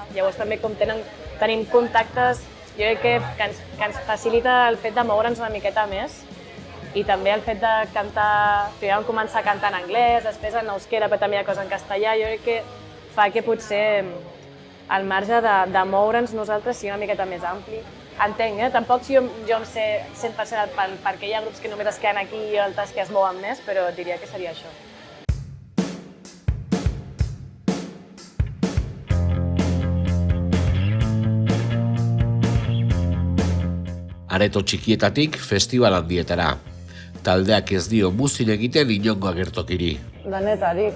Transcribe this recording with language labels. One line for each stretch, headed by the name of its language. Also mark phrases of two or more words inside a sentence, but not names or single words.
Catalan: Llavors també com tenim contactes, jo crec que ens facilita el fet de moure'ns una miqueta més i també el fet de cantar, primer vam començar a cantar en anglès, després en euskera, però també hi ha coses en castellà, jo crec que fa que potser el marge de moure'ns nosaltres sigui una miqueta més ampli. Entenc, tampoc jo em sé 100% per què hi ha grups que només es queden aquí i altres que es mouen més, però diria que seria això.
Basque: Areto txikietatik festival handietara. Taldeak ez dio muzin egiten inongo agertokiri. Danetarik.